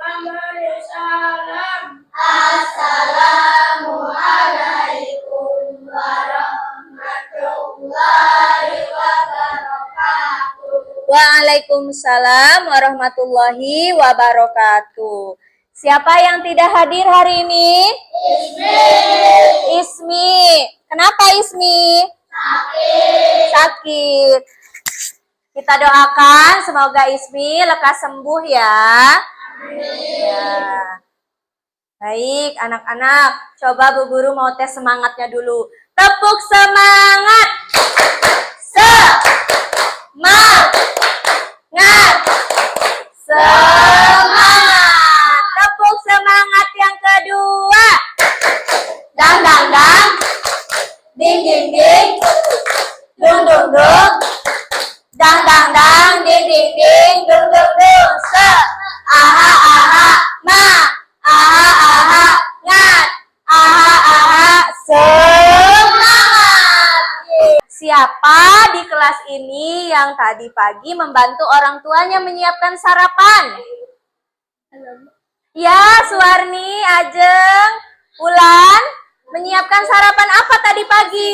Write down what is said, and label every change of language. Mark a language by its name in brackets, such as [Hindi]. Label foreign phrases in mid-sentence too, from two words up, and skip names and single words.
[Indonesian] Salam. [Arabic] السلام عليكم ورحمة الله وبركاته. وعليكم السلام ورحمة الله وبركاته. [Indonesian] Siapa yang tidak hadir hari ini? Ismi. Kenapa Ismi? Sakit. Kita doakan semoga Ismi lekas sembuh ya. Ya. Baik, anak-anak, coba Bu Guru mau tes semangatnya dulu. Tepuk semangat. Semangat. Semangat. Tepuk semangat yang kedua. Dang dang dang. Ding ding ding. Dung dung dung. Dang dang dang. Ding ding ding. Dung dung dung. Aha aha. Ma. Aha aha. Ngat. Aha aha. Semangat. Siapa di kelas ini yang tadi pagi membantu orang tuanya menyiapkan sarapan? Ya, Suwarni, Ajeng, Ulan, menyiapkan sarapan apa tadi pagi?